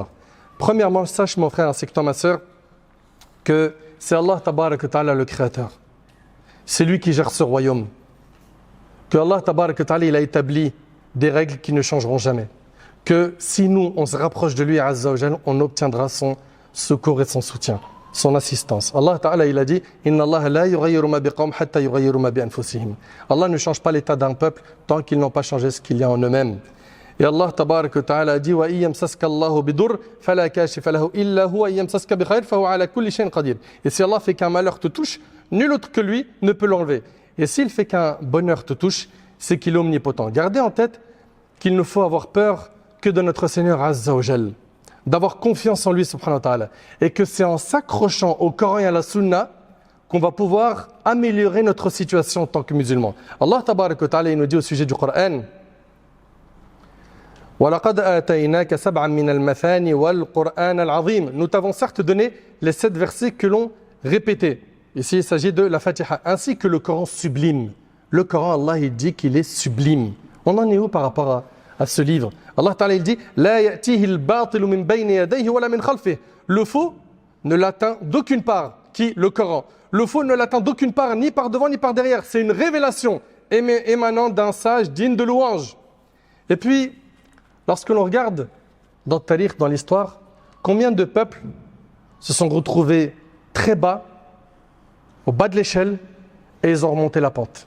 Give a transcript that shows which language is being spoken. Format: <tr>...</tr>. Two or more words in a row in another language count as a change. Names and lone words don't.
<fr>Premièrement, sache mon frère ainsi que toi ma sœur, que c'est</fr> <ar>الله تبارك وتعالى</ar> <fr>le créateur. C'est lui qui gère ce royaume. Que</fr> <ar>الله تبارك وتعالى,</ar> <fr>il a établi des règles qui ne changeront jamais. Que si nous, on se rapproche de lui,</fr> <ar>عز وجل,</ar> <fr>on obtiendra son secours et son soutien, son assistance.</fr> <ar>الله تعالى,</ar> <fr>il a dit</fr> <ar>إن الله لا يغير ما بقوم حتى يغيروا ما بأنفسهم.</ar> <fr>Allah ne change pas l'état d'un peuple tant qu'ils n'ont pas changé ce qu'il y a en eux-mêmes.</fr> <ar>و الله تبارك وتعالى</ar> <fr>a dit</fr> <ar>وإن يمسسك الله بضر فلا كاشف له إلا هو وإن يمسسك بخير فهو على كل شيء قدير.</ar> <fr>Et si Allah fait qu'un malheur te touche, nul autre que lui ne peut l'enlever. Et s'il fait qu'un bonheur te touche, c'est qu'il est omnipotent. Gardez en tête qu'il ne faut avoir peur que de notre Seigneur</fr> <ar>عز وجل,</ar> <fr>d'avoir confiance en lui</fr> <ar>سبحانه وتعالى,</ar> <fr>et que c'est en s'accrochant au Coran et à la Sunna qu'on va pouvoir améliorer notre situation en tant que musulmans.</fr> <ar>الله تبارك وتعالى,</ar> <fr>il nous dit au sujet du Coran</fr> <ar>وَلَقَدْ آتَيْنَاكَ سَبْعًا مِنَ الْمَثَانِ وَالْقُرْآنَ الْعَظِيمِ.</ar> <fr>Nous t'avons certes donné les 7 versets que l'on répétait. Ici, il s'agit de la Fatiha, ainsi que le Coran sublime. Le Coran, Allah, il dit qu'il est sublime. On en est où par rapport à ce livre?</fr> <ar>الله تعالى,</ar> <fr>il dit</fr> <ar>لا يأتيه الباطل من بين يديه ولا من خلفه.</ar> <fr>Le faux ne l'atteint d'aucune part. Qui? Le Coran. Le faux ne l'atteint d'aucune part, ni par devant, ni par derrière. C'est une révélation émanant d'un sage digne de louange. Et puis, lorsque l'on regarde dans le tarikh, dans l'histoire, combien de peuples se sont retrouvés très bas, au bas de l'échelle, et ils ont remonté la pente?</fr>